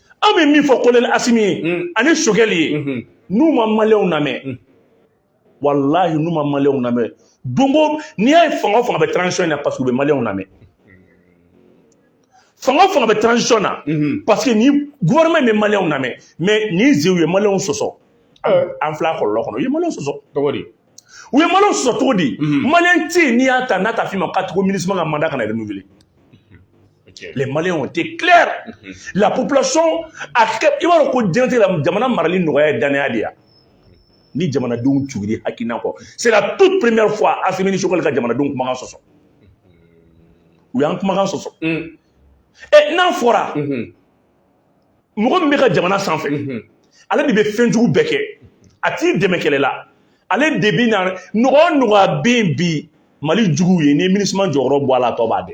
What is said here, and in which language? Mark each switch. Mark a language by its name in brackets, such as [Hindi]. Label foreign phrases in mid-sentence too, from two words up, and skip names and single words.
[Bambara] an bɛ min fɔ colonel Asimi ye ani Choguel ye n'u ma maliyɛnw lamɛn walahi n'u ma maliyɛnw lamɛn dongo n'i y'a ye fanga o fanga bɛ transition na [French] parce que [Bambara] u bɛ maliyɛnw lamɛn fanga o fanga bɛ transition na [French] parce que [Bambara] ni gouvernement bɛ maliyɛnw lamɛn mais ni ze u ye maliyɛnw sɔsɔ an filɛ a kɔlɔlɔ kɔnɔ u ye maliyɛnw sɔsɔ Cogo di? u ye maliyɛnw sɔsɔ cogo di maliyɛn tɛ yen n'i y'a ta n'a ta f'i ma k'a tigi MINUSMA ka mandat kana renouveler. [French] Les Maliens ont été clairs. La population a fait. Il va reconnaître [Bambara] jamana marali nɔgɔya ye danaya de ya. Ni jamanadenw tuguri hakina kɔ. [French] C'est la toute première fois [Bambara] Asimi ni Choguel ka jamanadenw kumakan sɔsɔ. U y'an kumakan sɔsɔ. Et n'an fɔra mɔgɔ min bɛ ka jamana sanfɛ ale de bɛ fɛn jugu bɛɛ kɛ a t'i dɛmɛ kɛlɛ la ale de bɛ na nɔgɔya o nɔgɔya bɛ yen bi Mali juguw ye ni MINUSMA jɔyɔrɔ bɔ a la a tɔ b'a dɛ.